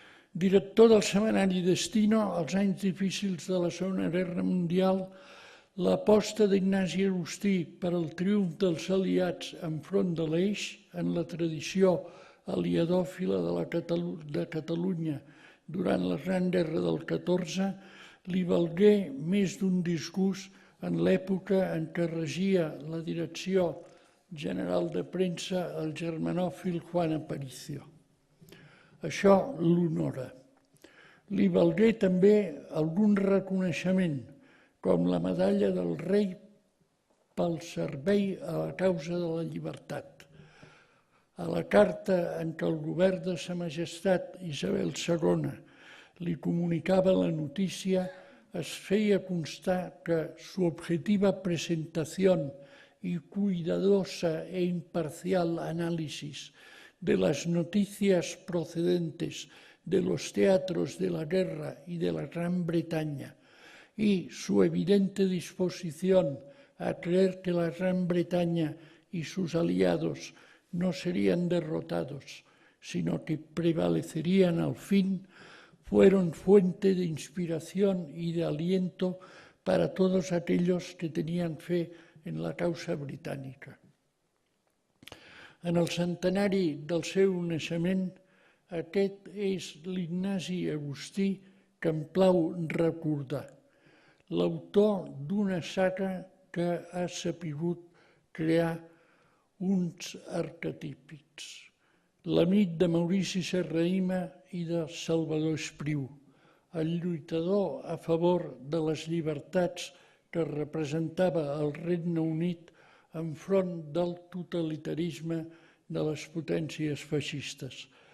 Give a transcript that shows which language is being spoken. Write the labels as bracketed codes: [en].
[ca] Director del setmanari Destino, als anys difícils de la Segona Guerra Mundial, l'aposta d'Ignasi Agustí per al triomf dels aliats enfront de l'Eix, en la tradició aliadòfila de Catalunya durant la Gran Guerra del 14, li valgué més d'un disgust en l'època en què regia la Direcció General de Premsa el germanòfil Juan Aparicio. Això l'honora. Li valgué també algun reconeixement, com la medalla del rei pel servei a la causa de la llibertat. A la carta en què el govern de Sa Majestat Isabel II li comunicava la notícia, es feia constar que [es] su objetiva presentación y cuidadosa e imparcial análisis de las noticias procedentes de los teatros de la guerra y de la Gran Bretaña y su evidente disposición a creer que la Gran Bretaña y sus aliados no serían derrotados, sino que prevalecerían al fin, fueron fuente de inspiración y de aliento para todos aquellos que tenían fe en la causa britànica. [ca] En el centenari del seu naixement, aquest és l'Ignasi Agustí que em plau recordar, l'autor d'una saga que ha sapigut crear uns arquetípics, l'amic de Maurici Serrahima i de Salvador Espriu, el lluitador a favor de les llibertats que representava el Regne Unit enfront del totalitarisme de les potències feixistes.